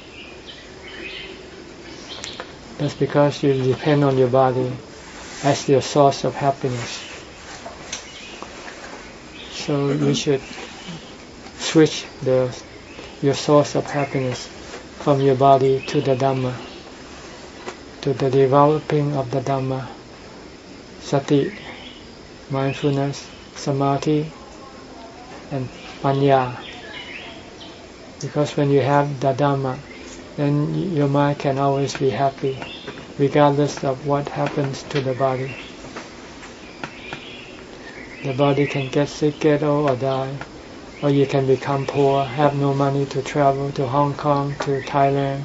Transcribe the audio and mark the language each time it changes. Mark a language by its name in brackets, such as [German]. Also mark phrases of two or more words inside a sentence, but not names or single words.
[English] That's because you depend on your body as your source of happiness. So you should switch your source of happiness from your body to the Dhamma, to the developing of the Dhamma, sati, mindfulness, samadhi, and panya. Because when you have the Dhamma, then your mind can always be happy, regardless of what happens to the body. The body can get sick, get old, or die. Or you can become poor, have no money to travel to Hong Kong, to Thailand.